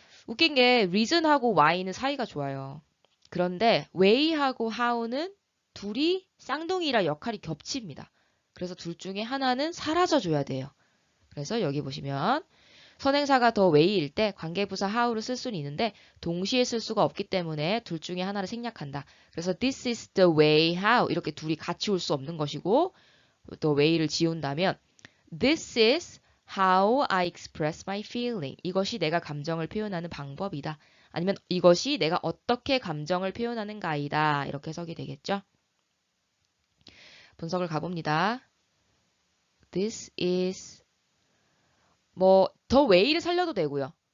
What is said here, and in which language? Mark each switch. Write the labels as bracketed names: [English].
[Korean] 웃긴 게 reason하고 why는 사이가 좋아요. 그런데 way하고 how는 둘이 쌍둥이라 역할이 겹칩니다. 그래서 둘 중에 하나는 사라져줘야 돼요. 그래서 여기 보시면 선행사가 더 way일 때 관계부사 how를 쓸 수는 있는데 동시에 쓸 수가 없기 때문에 둘 중에 하나를 생략한다. 그래서 [English] this is the way how [Korean] 이렇게 둘이 같이 올 수 없는 것이고 또 way를 지운다면 [English] this is how I express my feeling. [Korean] 이것이 내가 감정을 표현하는 방법이다. 아니면 이것이 내가 어떻게 감정을 표현하는가이다. 이렇게 해석이 되겠죠. 분석을 가봅니다. [English] This is [Korean] 더 way를 살려도 되고요.